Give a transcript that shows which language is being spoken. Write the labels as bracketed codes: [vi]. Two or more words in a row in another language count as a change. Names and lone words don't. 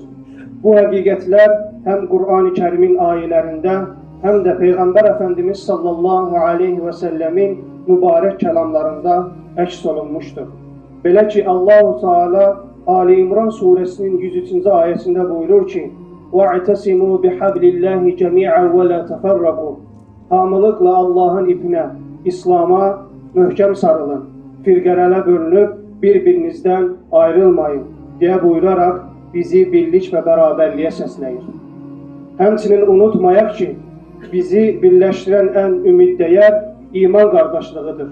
[az] Bu həqiqətlər həm Qur'an-ı Kərimin ayələrində, həm də Peyğəmbər Əfəndimiz [ar] صلى الله عليه وسلم [az] mübarək kəlamlarında əks olunmuşdur. Belə ki, [ar] الله تعالى [az] Ali İmran suresinin 103-cü ayəsində buyurur ki, [ar] وَاعْتَسِمُوا بِحَبْلِ اللّٰهِ جَمِيعًا وَلَا تَفَرَّقُوا. [az] Hamılıqla Allah'ın ipinə, İslam'a möhkəm sarılın, firqərələ bölünüb bir-birinizdən ayrılmayın deyə buyuraraq bizi birlik və bərabərliyə səsləyir. Həmçinin unutmayaq ki, bizi birləşdirən ən ümiddəyər iman qardaşlığıdır.